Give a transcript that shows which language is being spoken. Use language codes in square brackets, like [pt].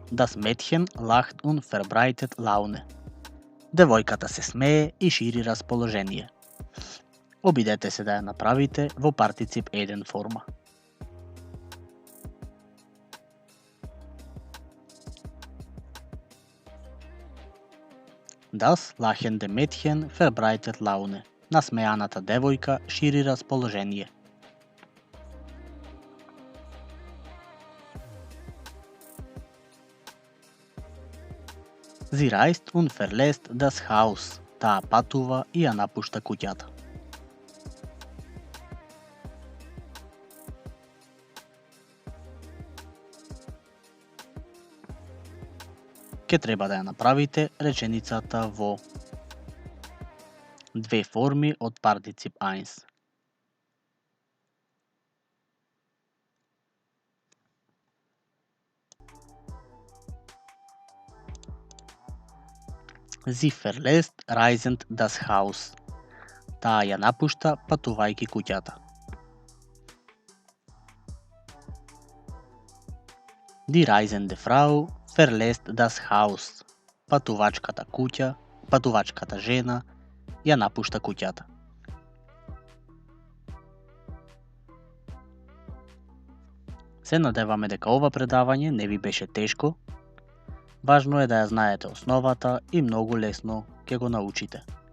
[de] Das Mädchen lacht und verbreitet Laune. [mk] Девојката се смее и шири расположение. Обидете се да ја направите во партицип 1 форма. [de] Das lachende Mädchen verbreitet Laune. [mk] Насмеаната девојка шири расположение. [de] Sie reist und verlässt das Haus. [mk] Таа патува и ја напушта куќата. Ке треба да ја направите реченицата во две форми од партицип 1. [de] Sie verlässt reisend das Haus. [mk] Таа ја напушта патувајќи куќата. [de] Die reisende Frau verlässt das Haus. [mk] Патувачката жена ја напушта куќата. Се надеваме дека ова предавање не ви беше тешко. Важно е да ја знаете основата и многу лесно ќе го научите.